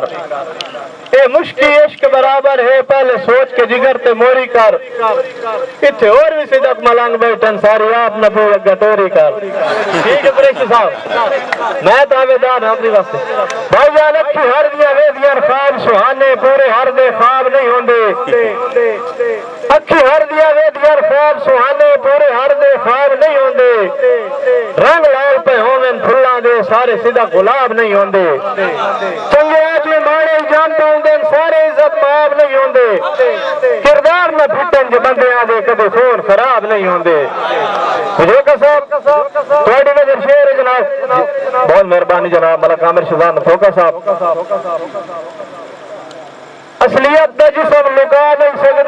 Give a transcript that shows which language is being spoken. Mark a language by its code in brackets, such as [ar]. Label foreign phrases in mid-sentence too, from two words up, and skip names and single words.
[pa] اے مشکل عشق برابر ہے پہلے سوچ کے جگر تے موری کر. اتھے اور بھی صدق ملنگ بیٹھن ساری آپ نہ پو گٹوری کر. [hi] ठीक है [pa] قریشی صاحب، میں دعویدار ہاں اپنی واسطے. بھائی جان اکھی ہر دیاں ویدیاں خواب سہانے پورے ہر دے خواب نہیں ہوندے. اکھی ہر دیا وے دیار خواب سہانے پورے ہر دے خواب نہیں ہوندے رنگ لال پہ ہومن پھلاں دے سارے سیدھا گلاب نہیں ہوندے چنگے آجے ماڑے جانتا ہوندے سارے عزت ماب نہیں ہوندے کردار نہ پھٹن جو بندے آدھے کدے خون خراب نہیں ہوندے مجھے صاحب تھوڑی نظر شیر جناب بہت مہربانی جناب ملک عامر شہزاد نفوکا صاحب اصلیت دا جسم لکا نہیں سکدے